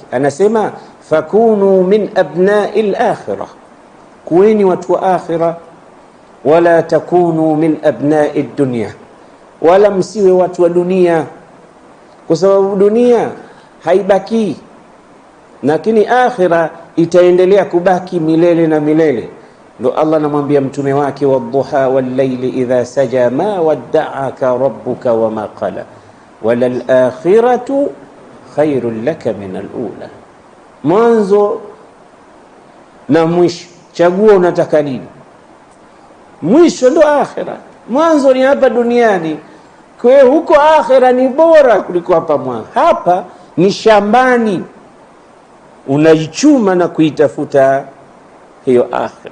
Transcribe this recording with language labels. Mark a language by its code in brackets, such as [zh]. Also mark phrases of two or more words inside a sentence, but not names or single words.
[sw] Anasema [ar] فكونوا من أبناء الآخرة, [sw] kuweni watu wa akhira, [ar] ولا تكونوا من أبناء الدنيا, [sw] wala msiwe watu wa dunia, kwa sababu dunia haibaki, lakini akhira itaendelea kubaki milele na milele. Ndio Allah anamwambia mtume wake, [ar] والضحى والليل إذا سجى ما ودعك ربك وما قلى وللآخرة خير لك من الأولى. [sw] Mwanzo na mwisho, chagua unataka nini. Mwisho ndo akhira, mwanzo ni hapa duniani. Kwa hiyo huko akhira ni bora kuliko hapa mwanzo. Hapa ni shambani, unaichuma na kuitafuta hiyo akhira.